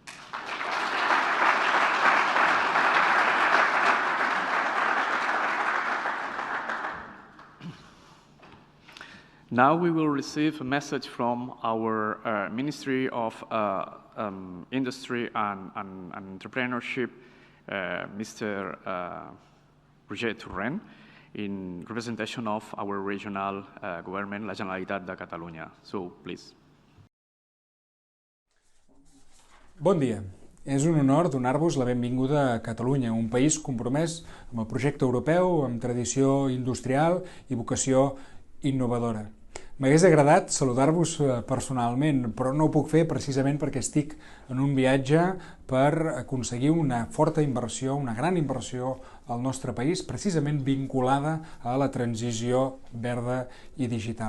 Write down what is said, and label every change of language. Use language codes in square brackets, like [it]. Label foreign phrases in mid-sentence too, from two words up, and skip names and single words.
[en] Now we will receive a message from our Ministry of Industry and Entrepreneurship, Mr. Roger Torrent, in representation of our regional government, la Generalitat de Catalunya. So, please. [ca] Bon dia. És un honor donar-vos la benvinguda a Catalunya, un país compromès amb el projecte europeu, amb tradició industrial i vocació innovadora. M'hagués agradat saludar-vos personalment, però no ho puc fer precisament perquè estic en un viatge per aconseguir una forta inversió, una gran inversió al nostre país, precisament vinculada a la transició verda i digital.